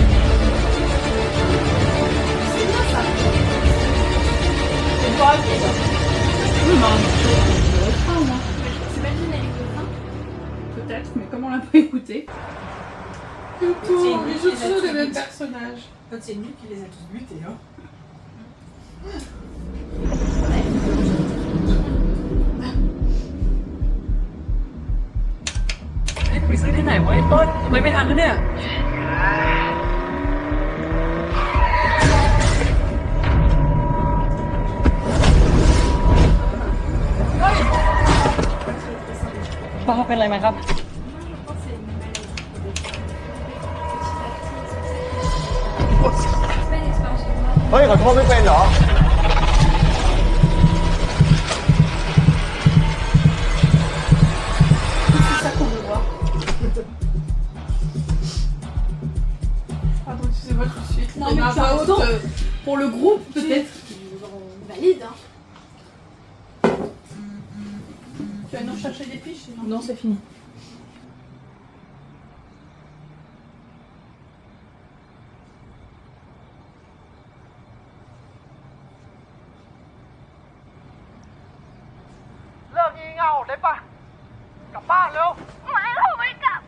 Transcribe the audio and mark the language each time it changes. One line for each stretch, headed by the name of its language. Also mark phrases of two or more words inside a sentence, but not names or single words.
French: C'est bien ça. C'est pas rapide. Oui, mais en le refrain, moi. C'est pas le générique de fin. Peut-être, mais comme on l'a pas écouté. C'est une Ils jouent qui les a toujours tous les mêmes butés. personnages. C'est lui qui les a tous butés, hein.
Thai: ไปซื้อที่ไหนวะไอ้ต้นทำไมไม่ทันนะเนี่ย ป้าเป็นอะไรไหมครับ
French: C'est pas une expérience de mort.
Thai: เฮ้ยขอโทษไม่เป็นเหรอ
French: C'est ça qu'on veut voir. Pardon, excusez-moi, je suis Non, exprimée mais à tu as voix haute, autant. pour le groupe, peut-être. Valide, hein. Tu vas nous chercher des fiches, non? Non, c'est fini.
Thai: เลิกงี่เง่าได้ปะกลับบ้านเร็ว ไม่เราไม่กลับ